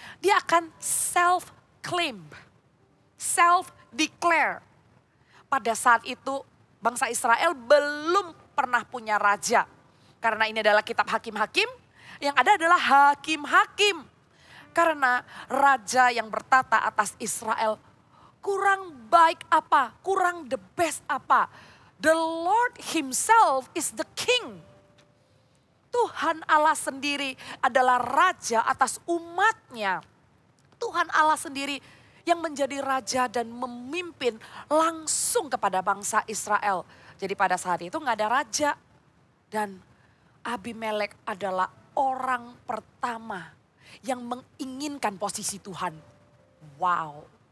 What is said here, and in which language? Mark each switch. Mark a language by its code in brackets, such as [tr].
[id] Dia akan self-claim, self-declare. Pada saat itu bangsa Israel belum pernah punya raja. Karena ini adalah kitab hakim-hakim, yang ada adalah hakim-hakim. Karena raja yang bertata atas Israel kurang baik apa? Kurang the best apa? [en] The Lord himself is the king. [id] Tuhan Allah sendiri adalah raja atas umatnya. Tuhan Allah sendiri yang menjadi raja dan memimpin langsung kepada bangsa Israel. Jadi pada saat itu nggak ada raja. Dan Abimelek adalah orang pertama yang menginginkan posisi Tuhan. Wow.